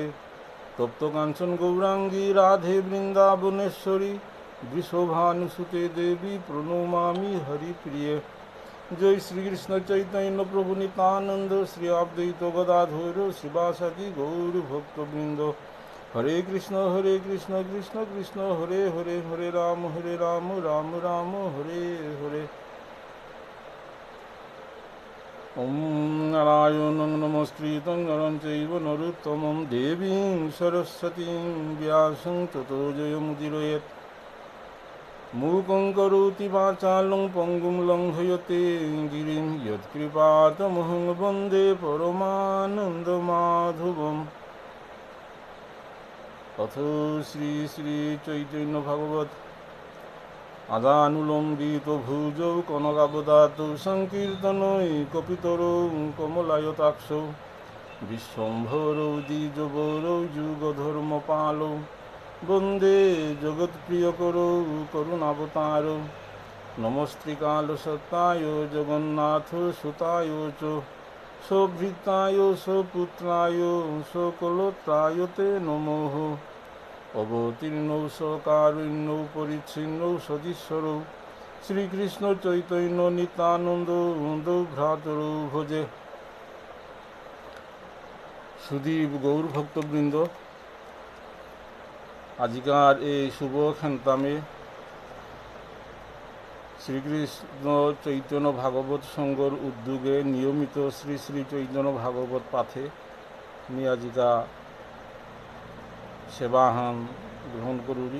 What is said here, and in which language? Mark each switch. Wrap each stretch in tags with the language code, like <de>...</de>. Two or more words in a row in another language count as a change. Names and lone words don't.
<sa>তপ্ত কাঞ্চন গৌরাঙ্গী রাধে বৃন্দাবনেশ্বরী বৃষভানুসুতে দেবী প্রণমামি হরিপ্রিয়ে।</sa> <bn>জয় শ্রীকৃষ্ণ চৈতন্য প্রভু নিত্যানন্দ শ্রী অদ্বৈত গদাধর শিবাসাদি গৌর ভক্তবৃন্দ।</bn> <sa>হরে কৃষ্ণ কৃষ্ণ কৃষ্ণ হরে হরে হরে রাম রাম রাম হরে হরে। ওম নারায়ণং নমস্কৃতং নরং চৈব নরোত্তমং দেবীং সরস্বতীং ব্যাসং ততো জয়মুদীরয়েৎ। মূকং করোতি বাচালং পঙ্গুং লঙ্ঘয়তে গিরিং যৎকৃপাতমহং বন্দে পরমানন্দমাধবম। অথ শ্রী শ্রী চৈতন্য ভাগবত আদানুলম্বিত ভুজৌ কনকাবদাতৌ সংকীর্তনৈ কপিতরৌ কমলায়তাক্ষৌ বিশ্বম্ভরৌ দ্বিজবরৌ যুগধর্মপালৌ বন্দে জগৎপ্রিয়করৌ করুণাবতারৌ। নমস্ত্রিকালসত্তায় জগন্নাথ সুতায় চ সভৃতায় সপুত্রায় সকলত্রায় তে নমঃ। অবতীর্ণৌ সকারুণ্যৌ পরিচ্ছিন্নৌ সদীশ্বরৌ শ্রীকৃষ্ণ চৈতন্য নিত্যানন্দ ভ্রাতরৌ ভজে।</sa> <as>সুধীব গৌর ভক্তবৃন্দ, আজিকার এই শুভ খেন্তামে শ্রীকৃষ্ণ চৈতন্য ভাগবত সংঘর উদ্যোগে নিয়মিত শ্রী শ্রী চৈতন্য ভাগবত পাঠে আমি আজিকা সেবাহান গ্রহণ করুরি।</as>